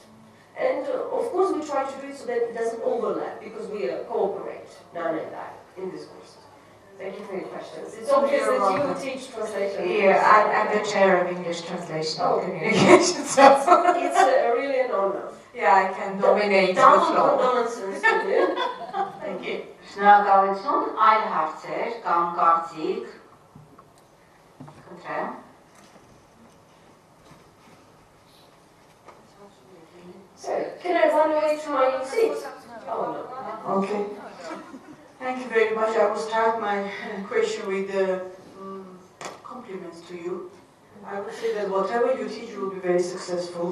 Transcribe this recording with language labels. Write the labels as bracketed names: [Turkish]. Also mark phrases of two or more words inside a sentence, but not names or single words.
[English] And of course, we try to do it so that it doesn't overlap, because we cooperate, Nana and I, in this course. Thank you for your questions. It's obvious that you teach translation. Yeah, I'm the chair of English translation and communication, so it's really an honor. Yeah, I can dominate the floor. Thank you. [Armenian] Շնորհակալություն, այլ հարցեր կամ կարծիք, խնդրեմ։ [English] So, can I run away to my seat? Oh, no. Okay. Thank you very much. I will start my question with compliments to you. I would say that whatever you teach, you will be very successful.